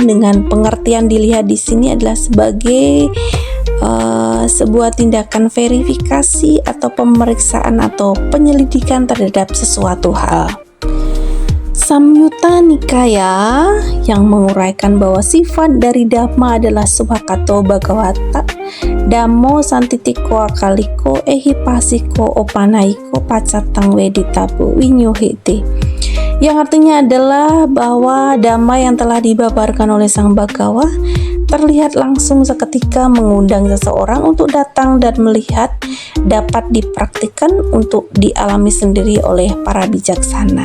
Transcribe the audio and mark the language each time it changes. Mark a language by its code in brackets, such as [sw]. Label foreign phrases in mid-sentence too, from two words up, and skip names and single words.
[id] Dengan pengertian dilihat di sini adalah sebagai sebuah tindakan verifikasi atau pemeriksaan atau penyelidikan terhadap sesuatu hal. Samyutta Nikaya yang menguraikan bahwa sifat dari Dhamma adalah [pi] Subhakato Bhagavata Dhammo Santitiko Akaliko Ehipassiko Opanaiko Pacatang Weditabu Winyuhiti, [id] yang artinya adalah bahwa Dhamma yang telah dibabarkan oleh Sang Bhagawa terlihat langsung seketika, mengundang seseorang untuk datang dan melihat, dapat dipraktikkan untuk dialami sendiri oleh para bijaksana.